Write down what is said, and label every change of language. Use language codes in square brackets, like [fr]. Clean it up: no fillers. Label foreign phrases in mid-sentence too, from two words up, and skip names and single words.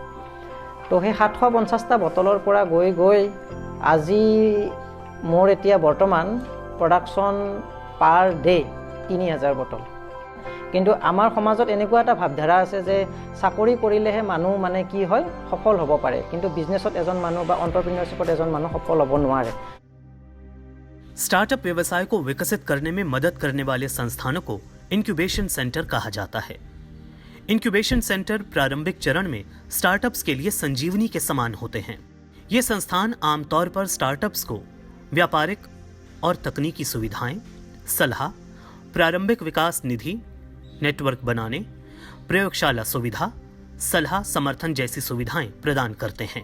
[as] তো সেই 750টা বটলৰ পৰা গৈ গৈ আজি মোৰ এতিয়া বৰ্তমান [en] production per day [as] 3000 বটল। কিন্তু আমাৰ সমাজত এনেকুৱা এটা ভাৱধাৰা আছে যে চাকৰি কৰিলেহে মানুহ মানে কি হয় সফল হ'ব পাৰে, কিন্তু বিজনেছত এজন মানুহ বা এণ্টাৰপ্ৰিনিয়ৰশ্বিপত এজন মানুহ সফল হ'ব নোৱাৰে। [hi] स्टार्टअप व्यवसाय को विकसित करने में मदद करने वाले संस्थानों को इंक्यूबेशन सेंटर कहा जाता है। इंक्यूबेशन सेंटर प्रारंभिक चरण में स्टार्टअप्स के लिए संजीवनी के समान होते हैं। ये संस्थान आमतौर पर स्टार्टअप्स को व्यापारिक और तकनीकी सुविधाएं, सलाह, प्रारंभिक विकास निधि, नेटवर्क बनाने, प्रयोगशाला सुविधा, सलाह समर्थन जैसी सुविधाएं प्रदान करते हैं।